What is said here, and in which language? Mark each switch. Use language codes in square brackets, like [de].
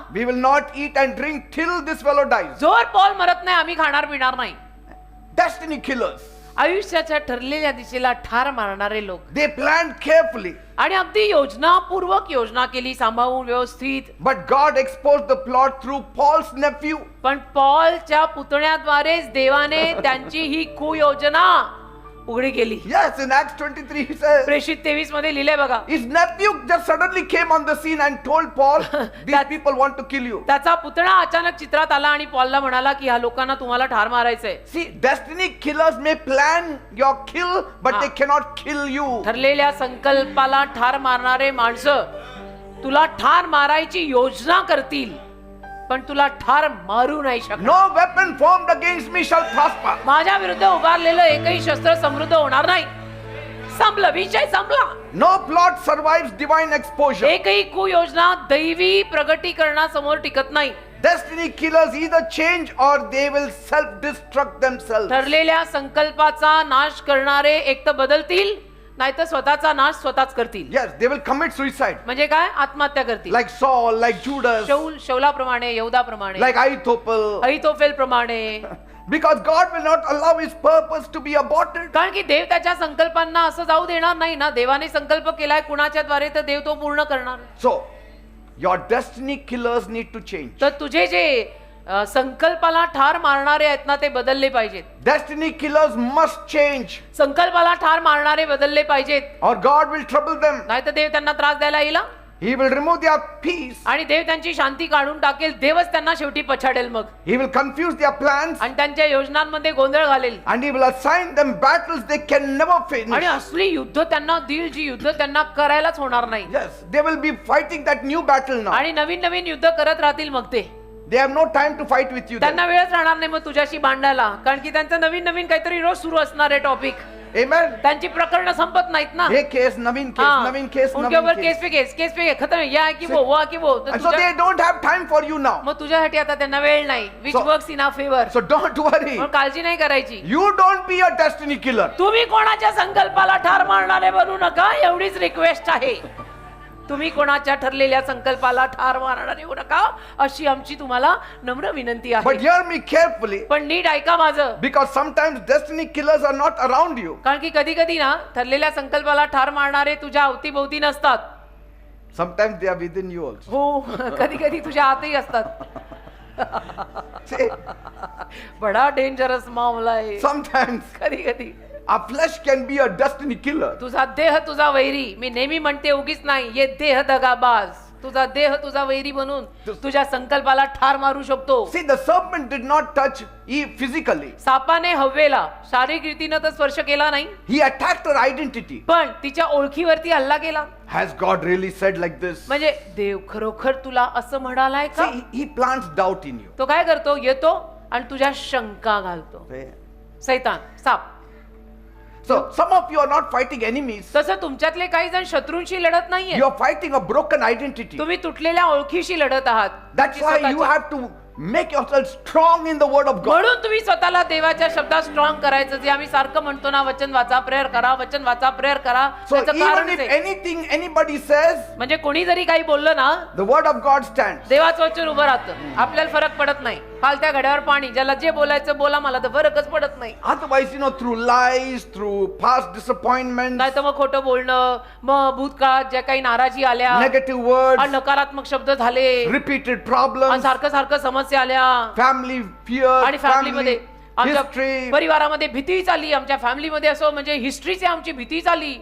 [en] We will not eat and drink till this fellow dies. [mr] जोर Paul मरत नाही आम्ही खाणार पिणार नाही [en] Destiny killers. [mr] आयुष्याच्या ठरलेल्या दिशेला ठार मारणारे लोक [en] They planned carefully. [mr] आणि अगदी योजनापूर्वक योजना केली सांभाळून व्यवस्थित [en] But God exposed the plot through Paul's nephew. [mr] पण पॉलच्या पुतण्याद्वारेच देवाने त्यांची ही कुयोजना उघडी केली [en] Yes, in Acts 23 he says, [mr] प्रेषित 23 मध्ये लिहिलंय बघा [en] his nephew just suddenly came on the scene and told Paul, these That- people want to kill you. [mr] त्याचा पुतणा अचानक चित्रात आला आणि पॉलला म्हणाला की ह्या लोकांना तुम्हाला ठार मारायचंय [en] See, destiny killers may plan your kill, but Ah. they cannot kill you. [mr] ठरलेल्या संकल्पाला ठार मारणारे माणसं तुला ठार मारायची योजना करतील पण तुला ठार मारू नाही शकणार [en] No weapon formed against me shall prosper. [mr] माझ्या विरुद्ध उभारलेलं एकही शस्त्र समृद्ध होणार नाही संपलं विषय संपला [en] No plot survives divine exposure. [mr] एकही कुयोजना दैवी प्रगटीकरणासमोर टिकत नाही [en] Destiny killers either change or they will self-destruct themselves. [mr] ठरलेल्या संकल्पाचा नाश करणारे एक तर बदलतील नाहीतर स्वतःचा नाश स्वतःच करतील [en] Yes, they will commit suicide. [mr] म्हणजे काय आत्महत्या करतील [en] Like Saul, like Judas, [mr] शौलाप्रमाणे यहूदाप्रमाणे [en] like Ahithophel. [mr] अहितोफेल प्रमाणे [en] Because God will not allow his purpose to be aborted. [mr] कारण की देव त्याच्या संकल्पांना असं जाऊ देणार नाही ना देवाने संकल्प केलाय कुणाच्या द्वारे तर देव तो पूर्ण करणार [en] So, your destiny killers need to change. [mr] तर तुझे जे संकल्पाला ठार मारणारे आहेत ना ते बदलले पाहिजेत [en] Destiny killers must change [mr] संकल्पाला ठार मारणारे बदलले पाहिजेत [en] or God will trouble them. [mr] नाहीतर देव त्यांना त्रास द्यायला येईल हा. [en] He will remove their peace. [mr] आणि देव त्यांची शांती काढून टाकेल देवच त्यांना शेवटी पछाडेल मग [en] He will confuse their plans [mr] आणि त्यांच्या योजनांमध्ये गोंधळ घालेल [en] and he will assign them battles they can never finish. [mr] आणि असली युद्ध त्यांना देईल जी युद्ध त्यांना करायलाच होणार नाही [en] Yes, they will be fighting that new battle now. [mr] आणि नवीन नवीन युद्ध करत राहतील मग ते [en] They have no time to fight with you. [mr] त्यांना [en] Then. [mr] वेळच राहणार नाही मग तुझ्याशी भांडायला कारण की त्यांचं नवीन नवीन काहीतरी रोज सुरू असणार आहे टॉपिक [en] Amen. [mr] त्यांची प्रकरण संपत नाहीत ना [en] Hey case, Naveen case, हाँ, Naveen case, [hi] उनके [en] Naveen [hi] ऊपर केस [en] case. [hi] पे केस केस पे केस खत्म या की वो हुआ की वो तर [en] And so [mr] तुझ्या- [en] they don't have time for you now. [mr] मग तुझ्यासाठी आता त्यांना वेळ नाही which [en] So- works in our favour So don't worry. [mr] मग काळजी नाही करायची [en] You don't be a destiny killer. [mr] तुम्ही कोणाच्या संकल्पाला ठार मारणारे बनू नका एवढीच रिक्वेस्ट आहे तुम्ही कोणाच्या ठरलेल्या संकल्पाला ठार मारणारे होऊ नका अशी आमची तुम्हाला नम्र विनंती [en] But [mr] आहे [en] hear me carefully [mr] पण नीट ऐका माझं [en] because sometimes destiny killers are not around you. [mr] कारण की कधी कधी ना ठरलेल्या संकल्पाला ठार मारणारे तुझ्या अवतीभोवती नसतात [en] Sometimes they are within you also. [mr] हो कधी कधी तुझ्या आतही असतात [en] See, [mr] बडा डेंजरस मामला आहे [en] sometimes [mr] कधी कधी [en] our flesh can be a destiny killer. [mr] तुझा देह तुझा वैरी मी नेहमी म्हणते उगीच नाही [hi] ये देह दगाबाज [mr] तुझा देह तुझा वैरी बनून तुझ्या संकल्पाला ठार मारू शकतो [en] See, the serpent did not touch Eve physically. [mr] सापाने हव्वेला शारीरिक रीतीनं तर स्पर्श केला नाही [en] He attacked her identity. [mr] पण तिच्या ओळखीवरती हल्ला केला [en] Has God really said like this? [mr] म्हणजे देव खरोखर तुला असं म्हणालाय का [en] See, he plants doubt in you. [mr] तो काय करतो येतो आणि तुझ्या शंका घालतो सैतान साप [en] So, some of you are not fighting enemies. [mr] तसं तुमच्यातले काही जण शत्रूंशी लढत नाहीये [en] You are fighting a broken identity. [mr] तुम्ही तुटलेल्या ओळखीशी लढत आहात [en] That's why you [mr] स्वतःच्या. [en] have to make yourself strong in the word of God. [mr] म्हणून तुम्ही स्वतःला देवाच्या शब्दात स्ट्रॉंग करायचं, जे आम्ही सारखं म्हणतो ना, वचन वाचा, प्रेयर करा, वचन वाचा, प्रेयर करा. [en] So [mr] त्याचं [en] even [mr] कारण [en] if [mr] आहे. [en] anything anybody says, [mr] म्हणजे कोणी जरी काही बोललं ना, [en] the word of God stands. [mr] देवाचं वचन उभं राहतं. आपल्याला फरक पडत नाही. फालत्या घड्यावर पाणी, ज्याला जे बोलायचं बोला, मला तर फरकच पडत नाही. [en] Otherwise, through lies, through past disappointments, [mr] नाही तर मग खोटं बोलणं, मग भूतकाळात ज्या काही नाराजी आल्या, [en] negative words, [mr] आणि नकारात्मक शब्द झाले, [en] repeated [mr] आणि [en] problems, [mr] सारखं सारखं समस्या आल्या, [en] family fear, [mr] आणि फॅमिलीमध्ये [en] family [mr] आमच्या [en] history. [mr] परिवारामध्ये भीती चालली, आमच्या फॅमिलीमध्ये असं म्हणजे हिस्ट्रीची आमची भीती चालली.